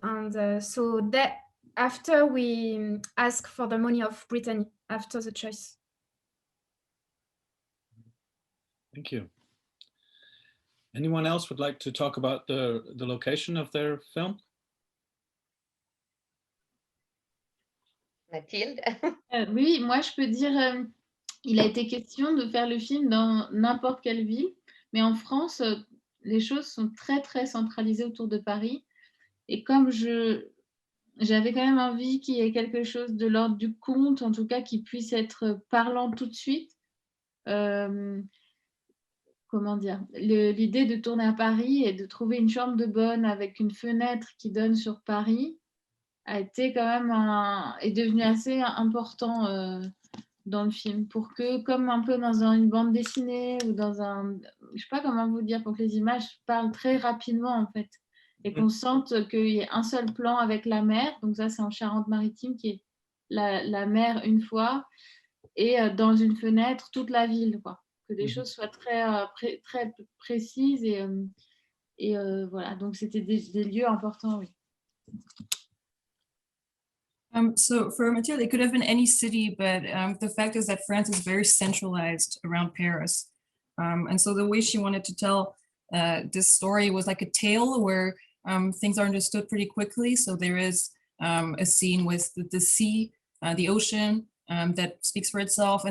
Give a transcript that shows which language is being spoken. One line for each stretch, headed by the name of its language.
English: And so that after we ask for the money of Brittany after the choice. Thank you. Anyone else would like to talk about the location of their film? Mathilde.
French: Oui, moi je peux dire, il a été question de faire le film dans n'importe quelle ville, mais en France, les choses sont très très centralisées autour de Paris. Et comme j'avais quand même envie qu'il y ait quelque chose de l'ordre du conte, en tout cas qui puisse être parlant tout de suite. Comment dire, l'idée de tourner à Paris et de trouver une chambre de bonne avec une fenêtre qui donne sur Paris a été quand même est devenu assez important dans le film, pour que, comme un peu dans une bande dessinée ou dans je sais pas comment vous dire, pour que les images parlent très rapidement en fait, et qu'on sente qu'il y ait un seul plan avec la mer. Donc ça, c'est en Charente-Maritime, qui est la mer une fois, et dans une fenêtre toute la ville, quoi. Que les choses soient très précises, et voilà. Donc c'était des lieux importants, oui.
English: So for Mathilde, it could have been any city, but the fact is that France is very centralized around Paris. And so the way she wanted to tell this story was like a tale where things are understood pretty quickly. So there is a scene with the sea, the ocean, that speaks for itself.